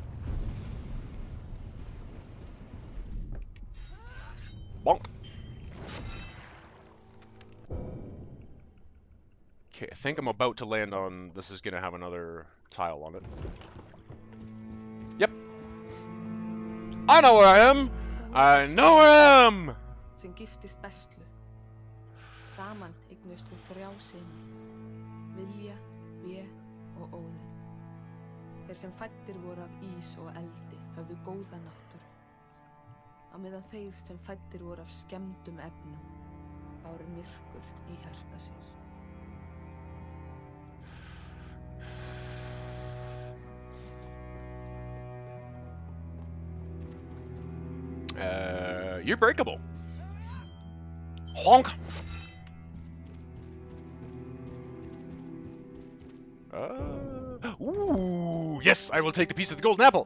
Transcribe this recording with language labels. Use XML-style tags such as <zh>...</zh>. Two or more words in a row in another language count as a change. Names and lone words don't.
<en>Bonk. Okay, I think I'm about to land on. This is gonna have another tile on it. Yep. I know where I am. I know where I am.</en> <is>Sem giftist Bestlu. Saman eignust þau 3 syni. Vilja, Vé og Óðinn. Þeir sem fæddir voru af ís og eldi höfðu góða náttúru. Á meðan þeir sem fæddir voru af skemmdum efnum báru myrkur í hjarta sér.</is> <en>You're breakable. Honk. Ooh, yes, I will take the piece of the golden apple.</en>